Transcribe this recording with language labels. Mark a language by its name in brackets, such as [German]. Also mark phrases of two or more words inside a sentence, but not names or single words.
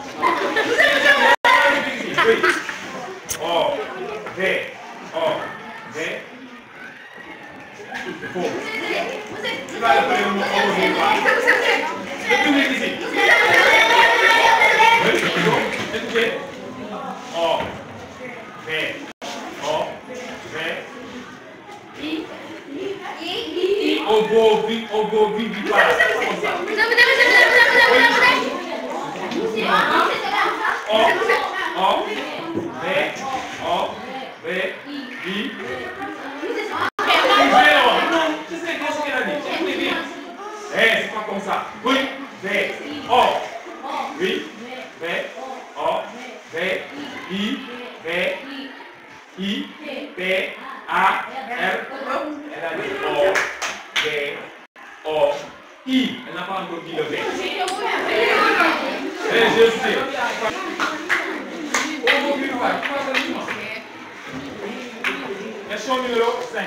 [French] Oui. O, V, faux. Tu vas appeler le mot ovovivipare. Le public ici. Écoutez. O, V, ovovivipare. C'est pas comme ça. Oui, V, O. Oui, V, O, V, I, V, I, P, A, R. Elle a dit O, V, O, I. Elle n'a pas encore dit le V. Et je sais. Question numéro 5.